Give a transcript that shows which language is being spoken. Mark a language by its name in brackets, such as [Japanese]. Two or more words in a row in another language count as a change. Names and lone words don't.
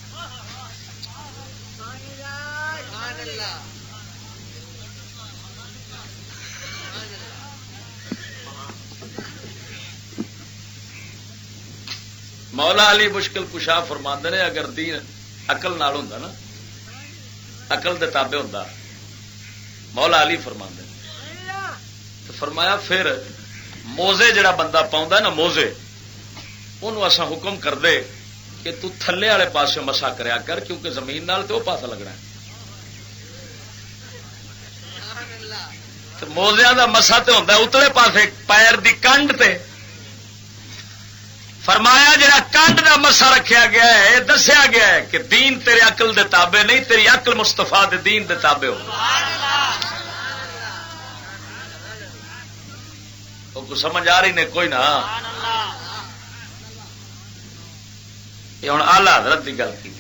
[Punjabi] مولا علی مشکل کشا فرماندے نے اگر دین عقل نال ہوندا نا عقل دے تابع ہوندا. مولا علی فرماندے تو فرمایا پھر موزے جڑا بندہ پاؤندا نا موزے انہوں اساں حکم کر دے کہ تو تھلے والے پاسے مسا کریا کر کیونکہ زمین نال تے وہ پاسا لگنا ہے. تو موزیاں دا مسا تے ہوندا اتلے پاسے پیر دی کنڈ تے. فرمایا جڑا کنڈ دا مسا رکھیا گیا ہے دسیا گیا ہے کہ دین تیرے عقل دے تابع نہیں, تیری عقل مصطفیٰ دے دین دے تابع ہو. کو سمجھ آ رہی نے کوئی نہ. یہ ہوں آلہ حضرت کی گل کی.